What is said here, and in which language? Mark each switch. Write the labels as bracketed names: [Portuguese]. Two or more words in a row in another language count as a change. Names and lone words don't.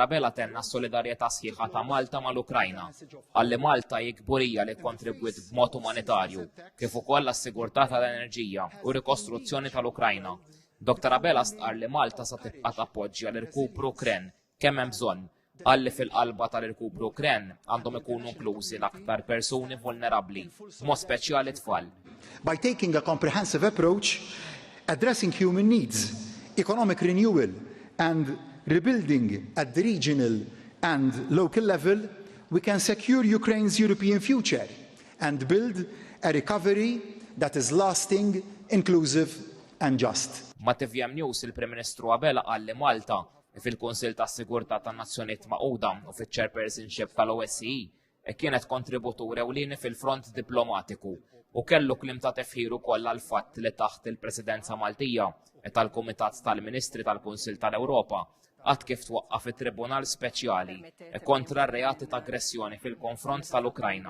[Maltese] Abela tenna s-solidarjetà sħiħa ta' Malta mal-Ukrajna. Għalli Malta jikburija li kontribwit b'mod umanitarju kif ukoll għas-sigurtà tal-enerġija u rikostruzzjoni tal-Ukrajna. Dr. Abela stqar li Malta sa tibqa' tappoġġja l-irkupru Ukren kemm hemm bżonn, għalli fil-qalba tal-irkupru Ukren għandhom ikunu inklużi l-aktar persuni vulnerabbli, b'mod speċjali tfal. [English] By taking a comprehensive approach, addressing human needs, economic renewal and rebuilding at the regional and local level, we can secure Ukraine's European future and build a recovery that is lasting, inclusive and just. [Maltese] Ma' TVM News il-Prim Ministru Abela qal li Malta fil-Kunsill tas-Sigurtà tan-Nazzjonijiet Magħquda u fiċ-Chairpersonship tal-OSCE kienet kontributur ewlieni fil-front diplomatiku u kellu kliem ta' tefħir ukoll għal fatt li taħt il-Presidenza Maltija tal-Kumitat tal-Ministri tal-Kunsill tal-Ewropa għad kif twaqqaf it-Tribunal Speċjali kontra r-reati ta' aggressjoni fil-konfront tal-Ukrajna.